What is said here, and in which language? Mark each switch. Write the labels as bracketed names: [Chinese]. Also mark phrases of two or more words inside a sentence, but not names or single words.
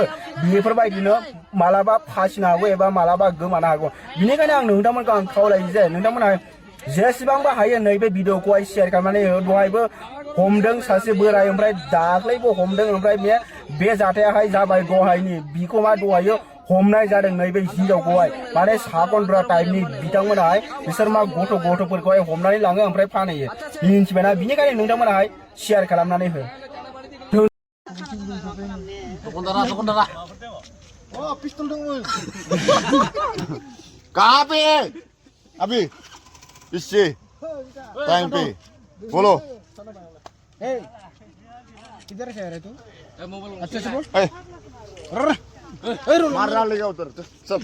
[Bodo] बेफोरबायदिनो मालाबा फासिनो हागौ एबा मालाबा गोमानो हागौ बिनिखायनो आं नोंथांमोनखौ खावलायो जे नोंथांमोना जेसेबांबो हायो नैबे भिडिअखौहाय शेयार खालामनानै दहायबो हमदों सासे बोराय ओमफ्राय दाख्लैबो हमदों ओमफ्राय बे जाथायाहाय जाबाय दहायनि बिखौ दहायो हमनाय जादों नैबे हिनजावखौहाय माने साखनद्रा टाइपनि बिथांमोनाहाय बिसोर गथ'फोरखौहाय हमनानै लाङो ओमफ्राय फानहैयो मिन्थिबायना बिनिखायनो नोंथांमोनाहाय शेयार खालामनानै हो [Hindi] पिस्तल दङ कहाँ पे है अभी इससे टाइम पे बोलो किधर से आ रहे तू अच्छे से बोल मार डालेगा उधर चल